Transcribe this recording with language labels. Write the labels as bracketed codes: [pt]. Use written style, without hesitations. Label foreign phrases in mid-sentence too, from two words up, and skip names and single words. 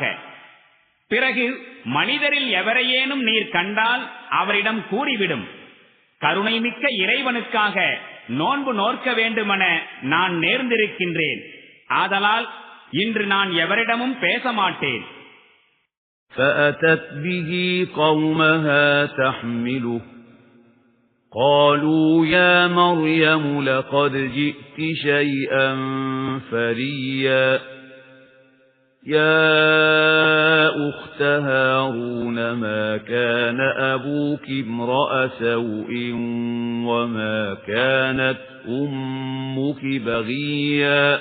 [ta] பிறகு மனிதரில் எவரையேனும் நீர் கண்டால் அவரிடம் கூறிவிடும், கருணைமிக்க இறைவனுக்காக நோன்பு நோற்க வேண்டுமென நான் நேர்ந்திருக்கின்றேன். ஆதலால் இன்று நான் எவரிடமும் பேச மாட்டேன். [ar] فأتت به قومها تحمله قالوا يا مريم لقد جئت شيئا فريا يا أخت هارون ما كان أبوك امرأ سوء وما كانت أمك بغيا